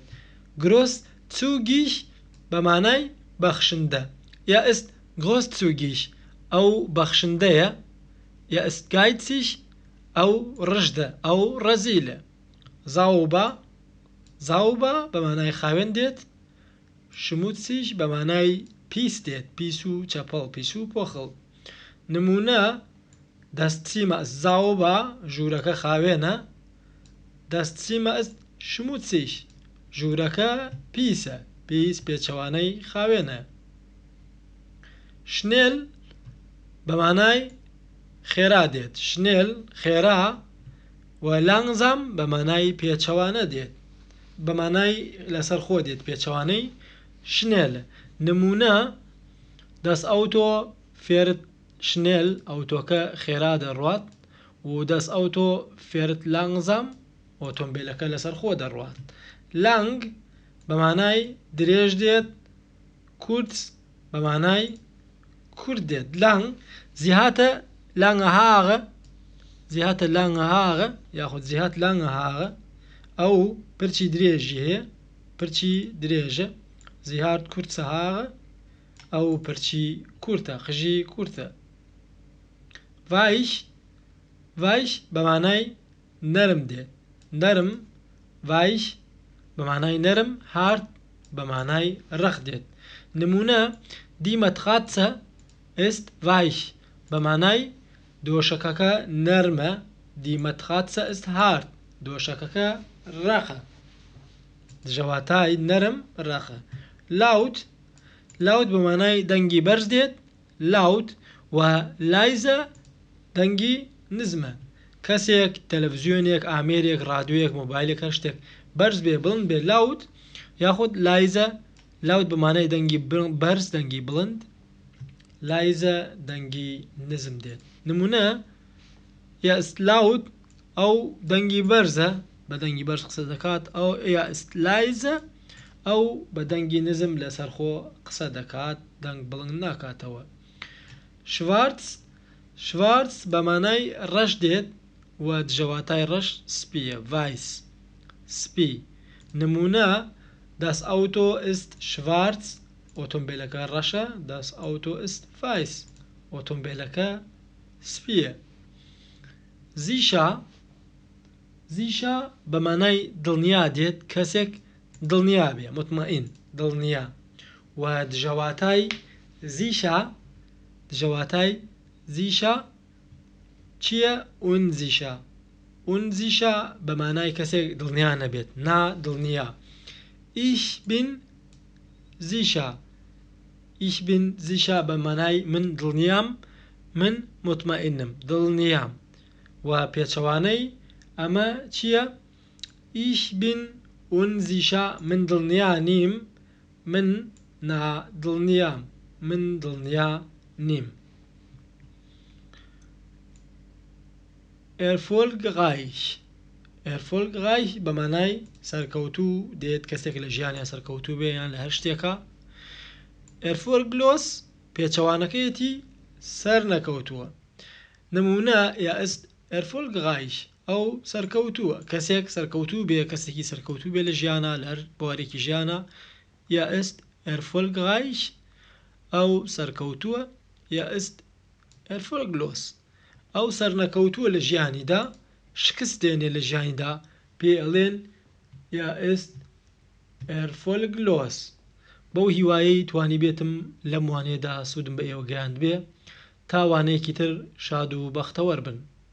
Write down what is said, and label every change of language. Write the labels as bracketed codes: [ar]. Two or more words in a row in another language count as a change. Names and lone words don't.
[ckb] großzügig بە مانای بەخشندە، [de] sie ist großzügig [ckb] ئەو بەخشندەیە، [de] sie ist geizig [ckb] ئەو ڕژدە، ئەو ڕەزیلە. sauber بە مانای خاوێن دێت، schmutzig بە مانای پیس دێت، پیس و چەپەڵ، پیس و پۆخڵ. [de] نمونە das Zimmer ist sauber، [ckb] ژوورەکە خاوێنە، [de] das Zimmer ist schmutzig، [ckb] ژوورەکە پیسە، پیس پێچەوانەی خاوێنە. schnell بە مانای خێرا دێت، schnell خێرا، و langsam بە مانای پێچەوانە دێت، بە مانای لەسەر خۆ دێت، پێچەوانەی schnell. [de] نمونە das Auto fährt schnell، [ckb] ئەوتۆکە خێرا دەڕوات، و [de] das Auto fährt langsam، [ckb] ئۆتۆمبیلەکە لەسەر خۆ دەڕوات. lang بە مانای درێژ دێت، kurz بە مانای کورت دێت. [de] lang sie hatte lange Haare، یاخود sie hat lange Haare، [ckb] ئەو پرچی درێژی هەیە، پرچی درێژە. [de] sie hat kurze Haare، [ckb] ئەو پرچی کورتە، خژی کورتە. weich بە مانای نەرم دێت، نەرم، weich بە مانای نەرم، hart بە مانای ڕەخ دێت. نمونە [de] die Matratze ist weich [ckb] بە مانای دۆشەکەکە نەرمە، [de] die Matratze ist hart، [ckb] دۆشەکەکە ڕەخە، دژەواتای نەرم ڕەخە. laut بە مانای دەنگی بەرز دێت، laut، و leise دەنگی نزمە. کەسێک تەلەڤیزیۆنێک، ئامێرێک، ڕادیۆیەک، مۆبایلێک، هەر شتێک بەرز بێ، بڵند بێ، laut، یاخود leise، laut بە مانای دەنگی بەرز، دەنگی بڵند. لایزە دەنگی نزم دێت. نمونە [de] sie ist laut [ckb] ئەو دەنگی بەرزە بە دەنگی بەرز قسە دەکات ئەو [de] sie ist leise [ckb] ئەو بە دەنگی نزم لەسەرخۆ قسە دەکات دەنگ بڵند ناکاتەوە. شوارц بە مانای ڕەش دێت و دژەواتای ڕەش سپیە weiß سپی. نمونە [de] das Auto ist schwarz [ckb] ئۆتۆمبیلەکە ڕەشە [de] das Auto ist weiß [ckb] ئۆتۆمبیلەکە سپیە. زیشا بە مانای دڵنیا دێت کەسێک دڵنیا بێ مطمئن دڵنیا و دژەواتای زیشا چییە؟ unsicher بە مانای کەسێک دڵنیا نەبێت نا دڵنیا. [de] ich bin sicher [ckb] بە مانای من دڵنیام من مطمئنم دڵنیام و پێچەوانەی ئەمە چییە؟ [de] ich bin unsicher [ckb] من دڵنیا نیم من نادڵنیام من دڵنیا نیم. erfolgreich بە مانای سەرکەوتوو دێت کەسێک لە ژیانیا سەرکەوتوو بێ یان لە هەر شتێکە. erfolglos پێچەوانەکەیەتی سەر نەکەوتووە. نمونە [de] sie ist erfolgreich [ckb] ئەو سەرکەوتووە کەسێک سەرکەوتوو بێ کەسێکی سەرکەوتوو بێ لە ژیانە لە هەر بوارێکی ژیانە [de] sie ist erfolgreich [ckb] ئەو سەرکەوتووە [de] sie ist erfolglos [ckb] ئەو سەرنەکەوتووە لە ژیانیدا شکست دێنێ لە ژیانیدا پێ ئەڵێن [de] sie ist erfolglos. [ckb] بەو هیوایەی توانی بێتم لەم وانەیەدا سوودم بە ئێوە گەیاند بێ تا وانەیەکی تر شاد و بەختەوەر بن.